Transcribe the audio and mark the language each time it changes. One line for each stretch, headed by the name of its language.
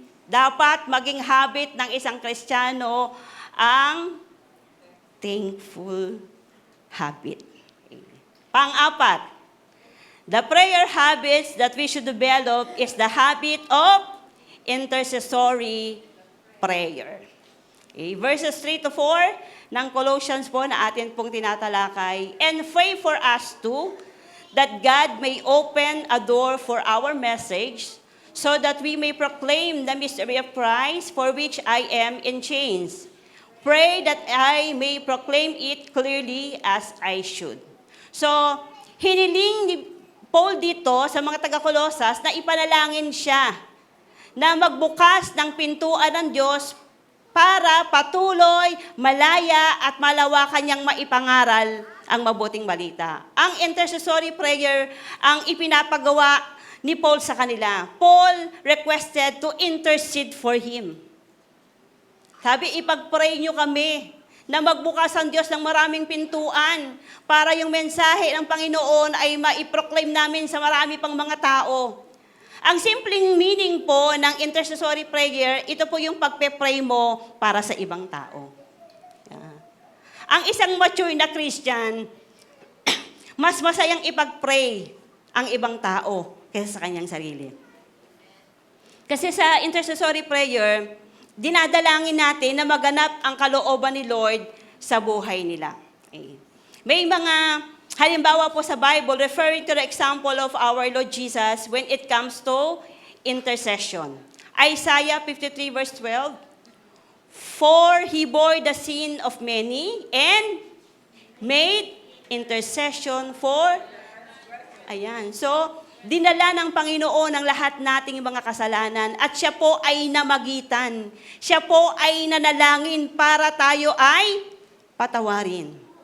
Filipino: Dapat maging habit ng isang Kristiyano ang
English: thankful habit.
Filipino: Pang-apat,
English: the prayer habits that we should develop is the habit of intercessory prayer.
Filipino: Okay,
English: verses 3 to 4
Filipino: ng Colossians po na atin pong tinatalakay.
English: And pray for us too, that God may open a door for our message, so that we may proclaim the mystery of Christ, for which I am in chains. Pray that I may proclaim it clearly as I should.
Filipino: So, hiniling ni Paul dito sa mga taga-Kolosas na ipanalangin siya na magbukas ng pintuan ng Diyos para patuloy, malaya at malawakan niyang maipangaral ang mabuting balita. Ang intercessory prayer ang ipinapagawa ni Paul sa kanila.
English: Paul requested to intercede for him.
Filipino: Sabi, ipag-pray niyo kami na magbukas ang Diyos ng maraming pintuan para yung mensahe ng Panginoon ay maiproclaim namin sa marami pang mga tao. Ang simpleng meaning po ng intercessory prayer, ito po yung pagpe-pray mo para sa ibang tao. Ang isang mature na Christian, mas masayang ipag-pray ang ibang tao kaysa sa kanyang sarili. Kasi sa intercessory prayer, dinadalangin natin na maganap ang kalooban ni Lord sa buhay nila. Okay. May mga halimbawa po sa
English: Bible referring to the example of our Lord Jesus when it comes to intercession. Isaiah 53 verse 12, for he bore the sin of many and made intercession for...
Filipino: Ayan. So, dinala ng Panginoon ang lahat nating mga kasalanan at siya po ay namagitan. Siya po ay nanalangin para tayo ay patawarin.